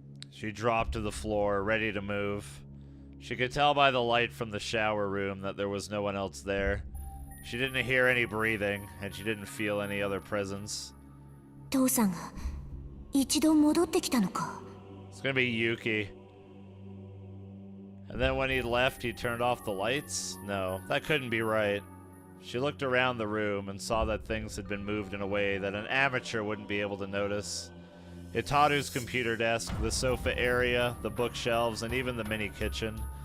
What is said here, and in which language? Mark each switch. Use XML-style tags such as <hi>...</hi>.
<en>She dropped to the floor, ready to move. She could tell by the light from the shower room that there was no one else there. She didn't hear any breathing, and she didn't feel any other presence.</en> <ja>父さんが一度戻ってきたのか。</ja> <en>It's gonna be Yuki. And then when he left, he turned off the lights? No, that couldn't be right. She looked around the room and saw that things had been moved in a way that an amateur wouldn't be able to notice. Itaru's computer desk, the sofa area, the bookshelves, and even the mini kitchen.</en>